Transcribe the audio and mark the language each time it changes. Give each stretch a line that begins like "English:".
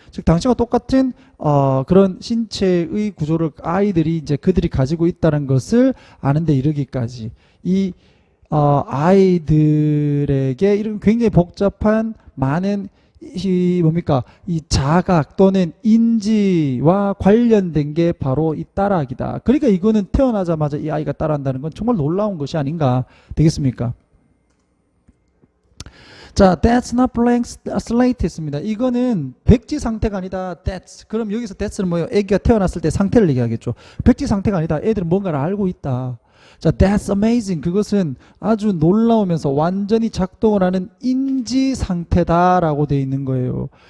Korean: 즉 당신과 똑같은 그런 신체의 구조를 아이들이 이제 그들이 가지고 있다는 것을 아는 데 이르기까지 이 아이들에게 이런 굉장히 복잡한 많은 이 뭡니까? 이 자각 또는 인지와 관련된 게 바로 이 따라하기다. 그러니까 이거는 태어나자마자 이 아이가 따라한다는 건 정말 놀라운 것이 아닌가 되겠습니까?
English: 자, that's not blank slate
Korean: 있습니다. 이거는 백지 상태가 아니다.
English: that's.
Korean: 그럼 여기서 thats는 뭐예요? 애기가 태어났을 때 상태를 얘기하겠죠. 백지 상태가 아니다. 애들은 뭔가를 알고 있다.
English: 자, that's amazing.
Korean: 그것은 아주 놀라우면서 완전히 작동을 하는 인지 상태다라고 되어 있는 거예요.